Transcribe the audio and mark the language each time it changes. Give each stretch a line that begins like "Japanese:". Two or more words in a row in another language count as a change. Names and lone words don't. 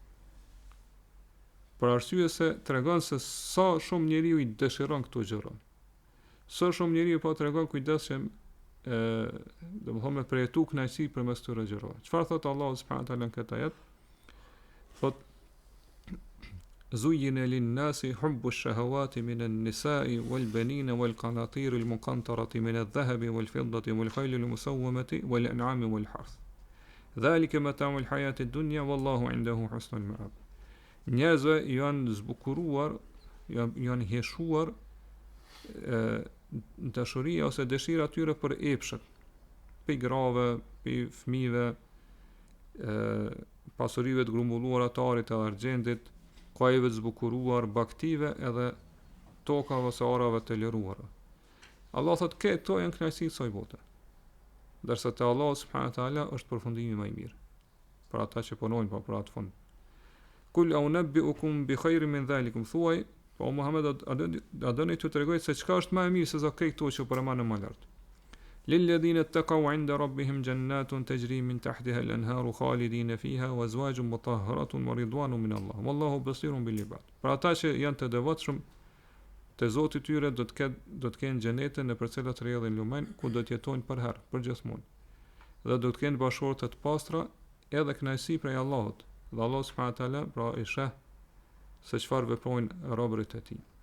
Albanian: Për arsye se tregon se sa shumë njeriu i dëshiron këto gjëra. Sa shumë njeriu po tregon kujdes që domethënë me përjetu kënaqësi përmes këtyre gjërave. Çfarë thot Allahu
Arabic: سبحانه تعالى
Albanian: në këtë ajet?
Arabic: Thot زين للناس حب الشهوات من النساء والبنين والقناطير المقنطرة من الذهب والفضة والخيل المسومة والأنعام والحرث ذلك متاع الحياة الدنيا والله عنده حسن المآب.
Albanian: Njerëzve janë zbukuruar, janë heshuar dashuria ose dëshira tyre për epshet, për grave, për fëmijëve, pasurive të grumbulluara të arit edhe argjendit, kajve të zbukuruar, baktive edhe tokave ose orave të liruara. Allah thot këto janë kënaqësi të kësaj bote. Ndërsa te Allah
Arabic: سبحانه وتعالى
Albanian: është përfundimi më i mirë. Për ata që punojnë për atë fund.
Arabic: قل أؤنبئكم بخير من ذلكم
Albanian: thuaj, po Muhammed a doni t'ju tregoj se çka është më e mirë se sa këto që përmendën më lart.
Arabic: للذين اتقوا عند ربهم جنات تجري من تحتها الأنهار خالدين فيها وأزواج مطهرة ورضوان من الله والله بصير بالعباد.
Albanian: Pra ata që janë të devotshëm te Zoti i tyre do të kenë xhenete në përcilat rrjedhin lumen ku do të jetojnë për herë, përgjithmonë. Dhe do të kenë bashkëshorte të pastra edhe kënaqësi prej Allahut. Dhe Allah
Arabic: سبحانه وتعالى
Albanian: pra i sheh se çfarë veprojnë robërit e tij.